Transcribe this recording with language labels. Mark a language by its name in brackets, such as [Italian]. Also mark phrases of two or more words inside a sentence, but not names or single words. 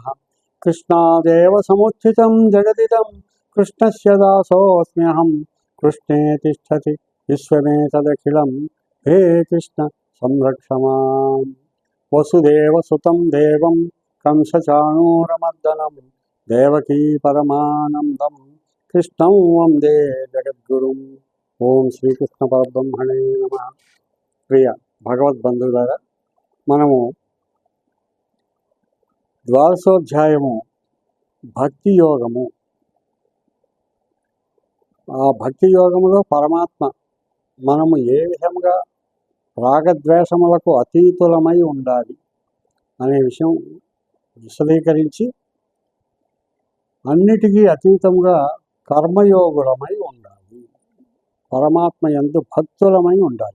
[Sanskrit] कृष्णादेव समुत्थितं जगदिदं कृष्णस्य दासोऽस्म्यहं कृष्णे तिष्ठति विश्वमेतदखिलं हे कृष्ण संरक्ष माम्। वसुदेवसुतं देवं कंसचाणूरमर्दनं देवकी परमानन्दं कृष्णं वन्दे जगद्गुरुम्। ఓం శ్రీకృష్ణ పరబ్రహ్మణే నమః. [Telugu] ప్రియ భగవద్బంధువులారా, మనము ద్వాదశోధ్యాయము భక్తి యోగము. ఆ భక్తి యోగములో పరమాత్మ మనము ఏ విధంగా రాగద్వేషములకు అతీతులమై ఉండాలి అనే విషయం విశదీకరించి, అన్నిటికీ అతీతంగా కర్మయోగులమై ఉండాలి, పరమాత్మ యందు భక్తులమై ఉండాలి.